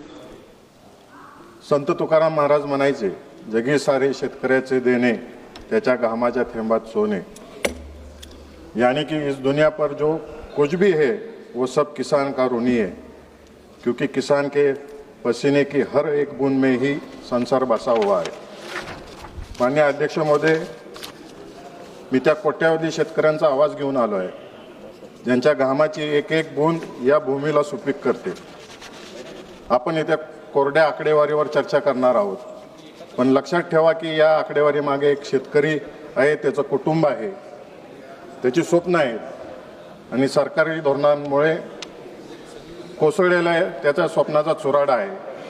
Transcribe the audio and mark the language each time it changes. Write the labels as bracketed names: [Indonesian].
[Marathi] संत तुकाराम महाराज म्हणायचे, जगी सारे शेतकऱ्याचे देणे, त्याच्या घामाच्या थेंबात सोने। [Hindi] यानी कि इस दुनिया पर जो कुछ भी है वो सब किसान का ऋणी है, क्योंकि किसान के पसीने की हर एक बूंद में ही संसार बसा हुआ है। [Marathi] माननीय अध्यक्ष महोदय, मी त्या कोट्यावधी शेतकऱ्यांचा आवाज घेऊन आलो आहे, ज्यांच्या घामाची एक एक बूंद या भूमीला सुपीक करते। आपण येत्या कोरड्या आकडेवारीवर चर्चा करणार आहोत, पण लक्षात ठेवा की या आकडेवारी मागे एक शेतकरी आहे, त्याचं कुटुंब आहे, त्याची स्वप्न आहेत आणि सरकारी धोरणांमुळे कोसळलेला आहे त्याच्या स्वप्नाचा चुराडा आहे।